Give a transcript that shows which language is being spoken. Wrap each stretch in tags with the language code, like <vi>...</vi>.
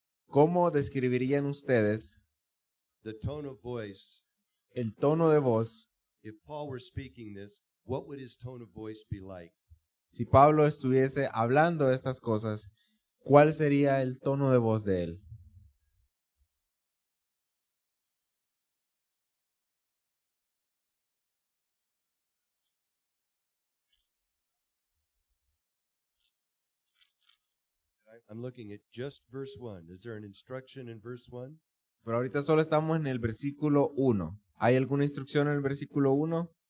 <es>¿Cómo describirían ustedes</es> <en>the tone of voice?</en> <es>el tono de voz?</es> <en>If Paul were speaking this, what would his tone of voice be like?</en> <es>Si Pablo estuviese hablando de estas cosas, ¿cuál sería el tono de voz de él?</es> <en>I'm looking at just verse 1. Is there an instruction in verse 1?</en> <es>Pero ahorita solo estamos en el versículo 1. ¿Hay alguna instrucción en el versículo 1?</es>